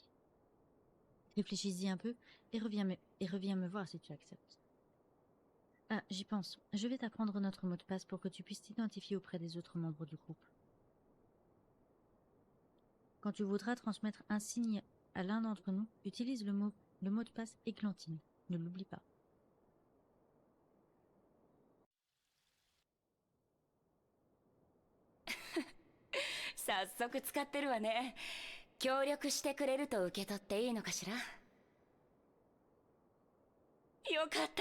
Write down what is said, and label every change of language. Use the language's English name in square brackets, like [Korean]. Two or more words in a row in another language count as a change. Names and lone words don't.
[French] Réfléchis-y un peu et reviens me voir si tu acceptes. Ah, j'y pense. Je vais t'apprendre notre mot de passe pour que tu puisses t'identifier auprès des autres membres du groupe. Quand tu voudras transmettre un signe à l'un d'entre nous, utilise le mot de passe Églantine. Ne l'oublie pas. [Japanese] 早速使ってるわね。協力してくれると受け取っていいのかしら。よかった。